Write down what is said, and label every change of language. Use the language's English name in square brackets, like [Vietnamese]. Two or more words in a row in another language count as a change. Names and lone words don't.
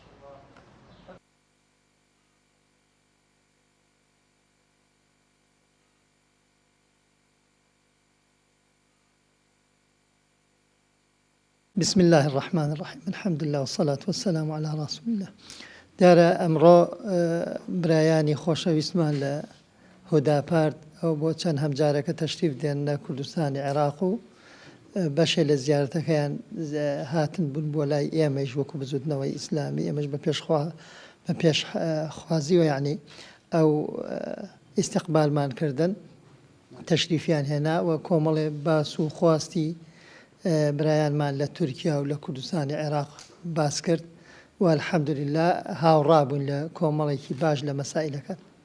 [Arabic] بسم الله الرحمن الرحيم. الحمد لله والصلاة والسلام على رسول الله. [Central Kurdish] دیارە ئەمڕۆ برایانی خۆشەویستمان لە هوداپارت ئەو بۆ چەند هەمجارەکە تەشریف دێن لە کوردستانی عێراق و بەشێ لە زیارەتەکەیان هاتن بوون بۆ لای ئێمەش وەکو بزوتنەوەی ئیسلامی ئێمەش بە پێشخوازیوە یعنی ئەو ئیستیقبالمان کردن تەشریفیان هێنا و کۆمەڵێ باس و خواستی برایانمان لە تورکیا و لە کوردستانی عێراق باس کرد و الحەمدولله هاوڕابوون لە کۆمەڵێکی باش لە مەسائلەکە.